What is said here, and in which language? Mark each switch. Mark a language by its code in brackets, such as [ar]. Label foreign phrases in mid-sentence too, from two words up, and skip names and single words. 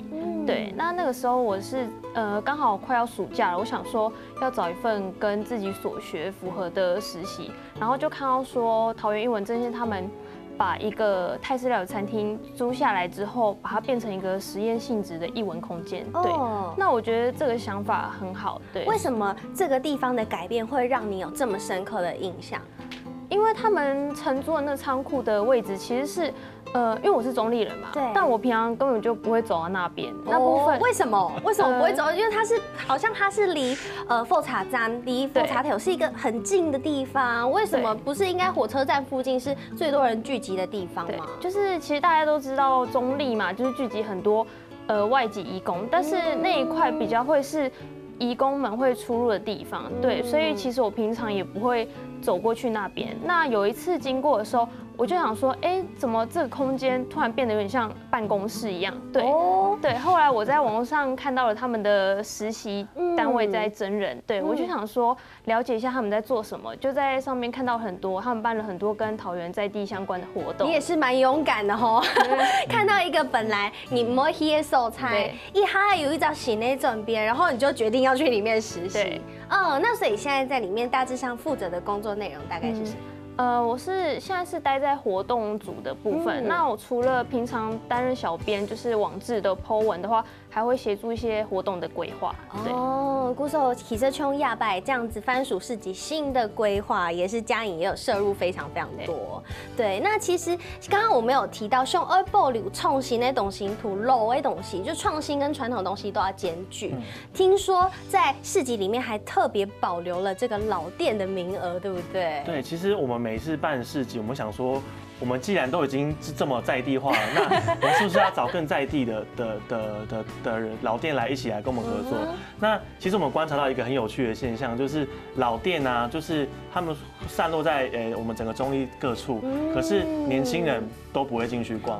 [zh] 對，那個時候我是剛好快要暑假了，我想說要找一份跟自己所學符合的實習，然後就看到說桃園藝文陣線他們把一個泰式料理餐廳租下來之後，把它變成一個實驗性質的藝文空間。對，那我覺得這個想法很好。對，為什麼這個地方的改變會讓你有這麼深刻的印象？因為他們承租的那倉庫的位置其實是，因為我是中壢人嘛，對，但我平常根本就不會走到那邊那部分。為什麼？為什麼不會走？因為它是好像它是離鳳茶站、離鳳茶頭是一個很近的地方。為什麼不是應該火車站附近是最多人聚集的地方嗎？就是其實大家都知道中壢嘛，就是聚集很多外籍移工，但是那一塊比較會是移工們會出入的地方。對，所以其實我平常也不會走過去那邊。那有一次經過的時候，我就想說，怎麼這個空間突然變得有點像辦公室一樣？對，對。後來我在網絡上看到了他們的實習單位在徵人，對，我就想說了解一下他們在做什麼，就在上面看到很多他們辦了很多跟桃園在地相關的活動。你也是蠻勇敢的吼，看到一個本來你不會去的所在，一下有一種新的轉變，然後你就決定要去裡面實習。那所以現在在裡面大致上負責的工作內容大概是什麼？我現在是待在活動組的部分。那我除了平常擔任小編，就是網誌的 po 文的話，還會協助一些活動的規劃。對。古時候其實從亞百這樣子番薯市集新的規劃，也是嘉穎也有涉入非常非常多。對，那其實剛剛我們有提到，像要保留創新的東西，土老的東西，就創新跟傳統東西都要兼具。聽說在市集裡面還特別保留了這個老店的名額，對不對？對，其實我們每次辦市集，我們想說，我们既然都已经是这么在地化了，那我们是不是要找更在地的人老店来一起来跟我们合作？那其实我们观察到一个很有趣的现象，就是老店啊，就是他们散落在我们整个中立各处，可是年轻人都不会进去逛。